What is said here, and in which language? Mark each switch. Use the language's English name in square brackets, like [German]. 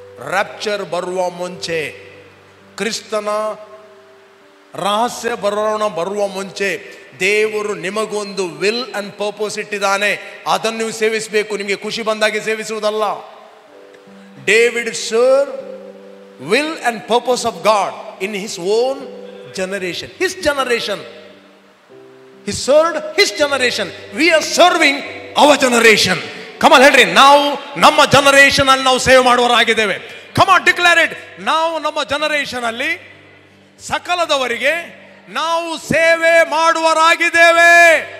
[Kannada] Rapture ಬರುವ ಮುಂಚೆ, ಕ್ರಿಸ್ತನ ರಹಸ್ಯ ಬರುವ ಮುಂಚೆ ದೇವರು ನಿಮಗೊಂದು ವಿಲ್ ಅಂಡ್ ಪರ್ಪಸ್ ಇಟ್ಟಿದ್ದಾನೆ. ಅದನ್ನು ನೀವು ಸೇವಿಸಬೇಕು. ನಿಮಗೆ ಖುಷಿ ಬಂದಾಗೆ ಸೇವಿಸುವುದಲ್ಲ. [English] David serve will and purpose of God in his own generation. His generation, he served his generation. We are serving our generation. Come on, [Kannada] ಹೇಳ್ರಿ, ನಾವು ನಮ್ಮ ಜನರೇಷನ್ ಅಲ್ಲಿ ನಾವು ಸೇವೆ ಮಾಡುವವರಾಗಿದ್ದೇವೆ. [English] Come on, declare it. [Kannada] ನಾವು ನಮ್ಮ ಜನರೇಷನ್ ಅಲ್ಲಿ ಸಕಲದವರಿಗೆ ನಾವು ಸೇವೆ ಮಾಡುವವರಾಗಿದ್ದೇವೆ.